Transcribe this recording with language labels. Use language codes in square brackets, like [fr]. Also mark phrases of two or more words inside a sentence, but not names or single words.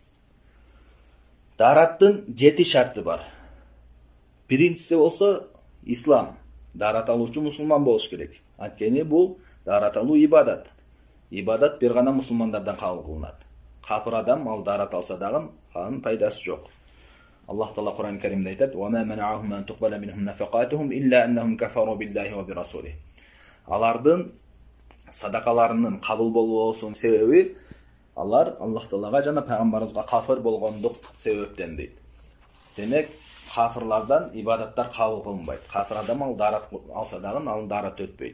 [ky] Дараттын 7 шарты бар. Биринчиси болсо ислам. Дарат алуучу мусулман болуш керек. Анткени бул дарат алуу ибадат. Ибадат бир гана мусулмандардан кабыл кылынат. Капыр адам ал дарат алса дагы анын пайдасы жок. Аллах Таала Кур'ан-ы Каримде айтат: [ar] "وما منعهم أن تقبل منهم نفقاتهم إلا أنهم كفروا بالله وبرسوله." [ky] Алардын садакаларынын кабыл болбоосунун себеби алар Аллах Таалага жана пайгамбарыбызга кафыр болгондук себептен дейт. Демек, кафырлардан ибадаттар кабыл кылынбайт. Кафыр адам ал дарат алса дагы анын дараты өтпөйт.